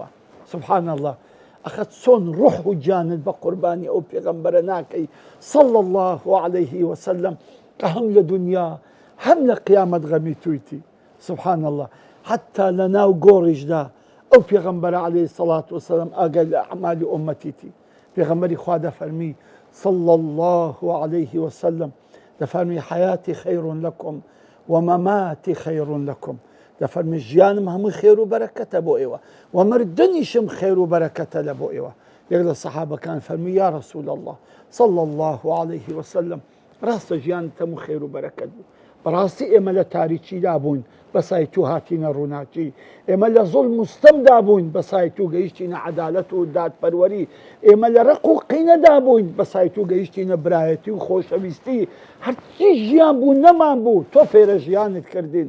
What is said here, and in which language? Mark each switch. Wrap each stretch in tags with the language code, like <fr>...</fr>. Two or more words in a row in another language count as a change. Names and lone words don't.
<ar>سبحان الله،</ar> <ckb>ئەخەت چۆن ڕوح و جانت بە قوربانی ئەو پێغەمبەرە ناکەی</ckb> <ar>صلی الله عليه وسلم</ar> <ckb>کە هەم لە دنیا هەم لە قیامەت غەمی تویتی.</ckb> <ar>سبحان الله،</ar> <ckb>حتا لە ناو گۆڕیشدا ئەو پێغەمبەرە</ckb> <ar>عليه الصلاة والسلام</ar> <ckb>ئاگای لە ئەعمالی ئومەتیتی. پێغەمبەری خوا دەفەرمی</ckb> <ar>صلی الله عليه وسلم،</ar> <ckb>دەفەرمی</ckb> <ar>حیاتی خەیر لەکم ومەماتی خەیر لەکم،</ar> <ckb>دەفەرمی ژیانم هەمووی خێر و بەرەکەتە بۆ ئێوە و مردنیشم خێر و بەرەکەتە لە بۆ ئێوە. یەک لە سەحابەکان فەرمی</ckb> <ar>یا رەسوول الله صلی الله عليه وسلم،</ar> <ckb>ڕاستە ژیانت هەموو خێر و بەرەکەت بوو، بەڕاستی ئێمە لە تاریکی دابوون بەسای تو هاتینە ڕووناکی، ئێمە لە زوڵم مستەمدا بووین بەسای تو گەیشتینە عەدالەت و دادپەروەری، ئێمە لە ڕق و قینەدا بووین بەسای تو گەیشتینە برایەتی و خۆشەویستی، هەرچی ژیان بوو نەمان بوو تۆ فێرە ژیانت کردین.</ckb>